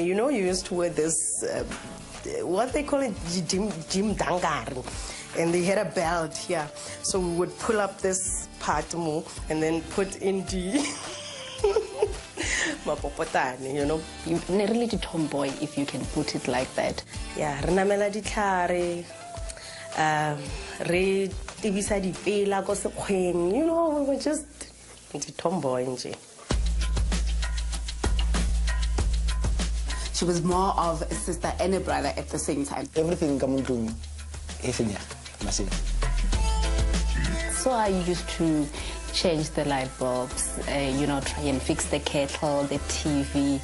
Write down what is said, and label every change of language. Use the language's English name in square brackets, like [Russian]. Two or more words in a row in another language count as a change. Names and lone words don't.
[English] You know, you used to wear this, what they call it, Jim Dangar. And they had a belt here, so we would pull up this part more and then put in the mapopotane, you know. You're really a tomboy, if you can put it like that. Yeah, [Tswana] renamela ditlhare, re tibisa dipela ko sekgweng, [English] you know, we were just the tomboy nje. She was more of a sister and a brother at the same time. Everything coming to me. So I used to change the light bulbs, you know, try and fix the kettle, the TV.